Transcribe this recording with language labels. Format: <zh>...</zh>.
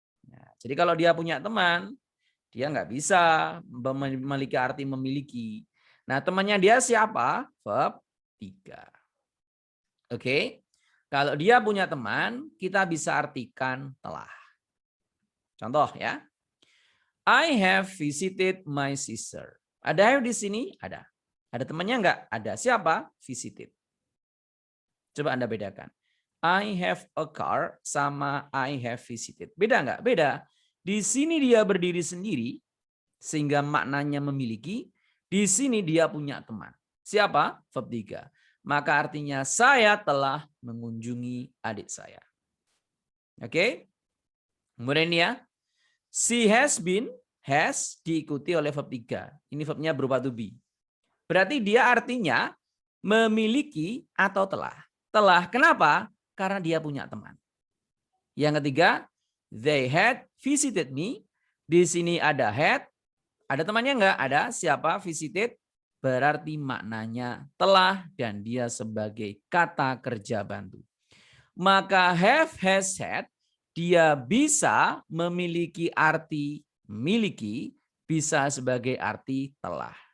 <id>Nah, jadi kalau dia punya teman, dia nggak bisa memiliki arti memiliki. Nah, temannya dia siapa? Verb 3. Oke. Kalau dia punya teman, kita bisa artikan telah. Contoh ya.</id> <en>I have visited my sister.</en> <id>Ada have di sini? Ada. Ada temannya nggak? Ada. Siapa? Visited. Coba Anda bedakan.</id> <en>I have a car sama I have visited.</en> <id>Beda nggak? Beda. Di sini dia berdiri sendiri, sehingga maknanya memiliki. Di sini dia punya teman. Siapa? Verb 3. Maka artinya saya telah mengunjungi adik saya. Oke? Kemudian ya. She has been, has diikuti oleh verb 3. Ini verbnya berupa to be. Berarti dia artinya memiliki atau telah. Telah. Kenapa? Karena dia punya teman.</id> <en>Yang ketiga, they had visited me.</en> <id>Di sini ada had. Ada temannya enggak? Ada. Siapa? Visited. Berarti maknanya telah dan dia sebagai kata kerja bantu. Maka have, has, had, dia bisa memiliki arti miliki, bisa sebagai arti telah.</id>